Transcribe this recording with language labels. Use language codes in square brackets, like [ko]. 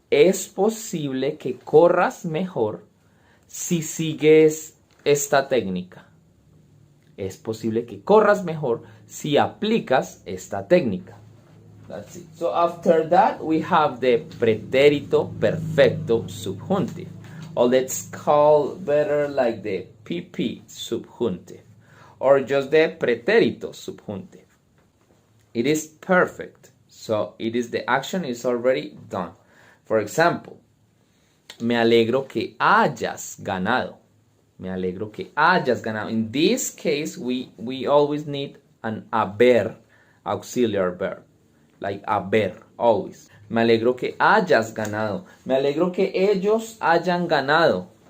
[es] Es posible que corras mejor si sigues esta técnica. Es posible que corras mejor si aplicas esta técnica. [en] That's it. So after that we have the pretérito perfecto subjuntive. Or let's call better like the PP subjuntive. Or just the pretérito subjuntive. It is perfect. So the action is already done. For example, [es] me alegro que hayas ganado. [en] Me alegro que hayas ganado. In this case, we always need an haber auxiliary verb. Like haber, always. [es] Me alegro que hayas ganado. Me alegro que ellos hayan ganado.